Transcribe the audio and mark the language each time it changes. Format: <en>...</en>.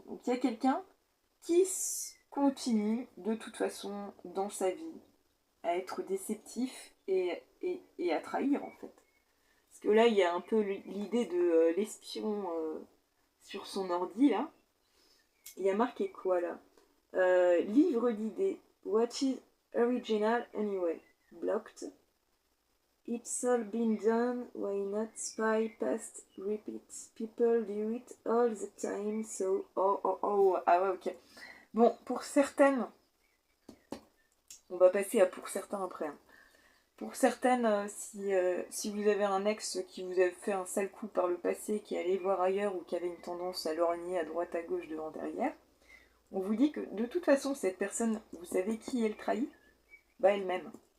<fr>Donc il y a quelqu'un qui continue de toute façon dans sa vie à être déceptif et à trahir en fait. Parce que là, il y a un peu l'idée de l'espion sur son ordi là. Il y a marqué quoi là livre d'idées.</fr> <en>What is original anyway? Blocked. It's all been done, why not spy past repeats? People do it all the time, so...</en> <fr>Ah ouais, ok. Bon, pour certaines... On va passer à pour certains après. Hein. Pour certaines, si vous avez un ex qui vous a fait un sale coup par le passé, qui allait voir ailleurs ou qui avait une tendance à lorgner à droite, à gauche, devant, derrière, on vous dit que de toute façon, cette personne, vous savez qui elle trahit? Elle-même.</fr>